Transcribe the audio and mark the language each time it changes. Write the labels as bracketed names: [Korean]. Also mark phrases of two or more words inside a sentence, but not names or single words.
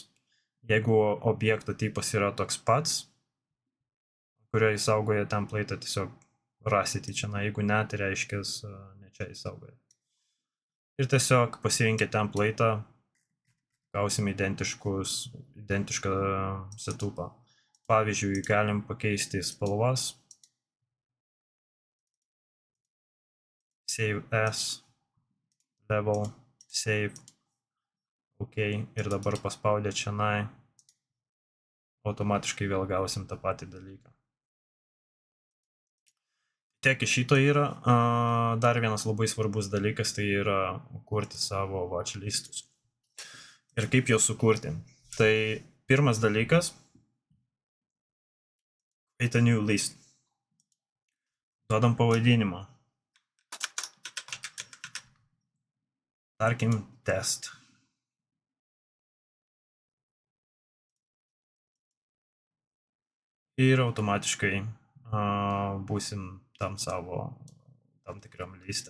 [Lithuanian] Jeigu objekto tipas yra toks pats, kurio įsaugoja template'ą, tiesiog rasite čia, jeigu ne, tai reiškia, ne čia įsaugoja. Ir tiesiog pasirinkę template'ą, gausim identišką setupą. Pavyzdžiui, galim pakeisti spalvas. [English] Save as, level, save, OK. [Lithuanian] Ir dabar paspaudę čia, automatiškai vėl gausim tą patį dalyką. Tiek iš šito yra. Dar vienas labai svarbus dalykas, tai yra kurti savo watchlistus. Ir kaip juos sukurti. Tai pirmas dalykas, [English] create a new list. [Lithuanian] Duodam pavadinimą. Tarkim, test. Ir automatiškai būsim tam tikram liste.